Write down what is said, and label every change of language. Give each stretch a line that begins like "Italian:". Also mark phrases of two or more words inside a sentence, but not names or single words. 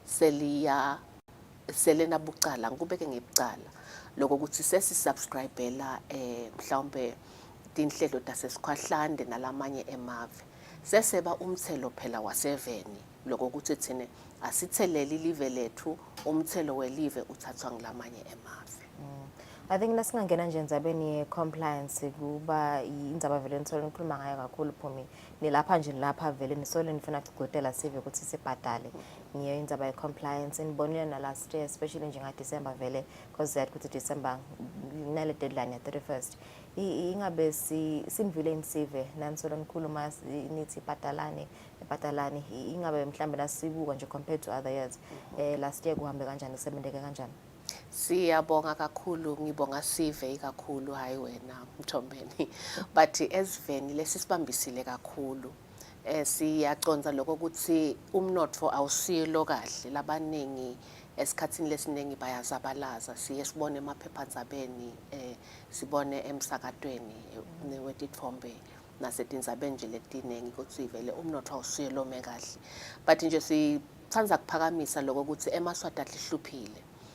Swati: selena bucala ngikubeke ngebucala lokho ukuthi sesisubscribela mhlawumbe tinhlelo tasesikhwahlande nalamanye emave seseba umthelo phela waseveni lokho ukuthi thine asitheleli live lethu umthelo welive uthathwa ngilamanye emave.
English: I think
Swati: nasingangena nje endzabeni compliance kuba indzaba vele nithola nikhuluma ngayo kakhulu Phumi nilapha nje lapha vele nisole nifuna ukugcotela sive ukuthi sibhadale ngiyo indzaba ye compliance nibonile na
English: last year
Swati: especially njenga December vele
English: because that
Swati: kuthi December nale deadline ya 31st ingabe sinivile insive nanisole nikhuluma nithi bhadalani ingabe mhlambe nasibuka nje
English: compared to other years last year
Swati: kuhambe kanjani kusebenzeke kanjani. Siyabonga kakhulu ngibonga sive kakhulu hayi wena Mthombeni but esiveni lesisibambisile kakhulu siyaconza lokho ukuthi umnotfo awusilo kahle labaningi esikhatsini lesiningi bayazabalaza siye sibone emaphephandzabeni sibone emsakatweni wetithombe nasetindzabeni nje letiningi ukuthi vele umnotfo awusilo kahle but nje sithanda kuphakamisa lokho ukuthi emaswati adlihluphile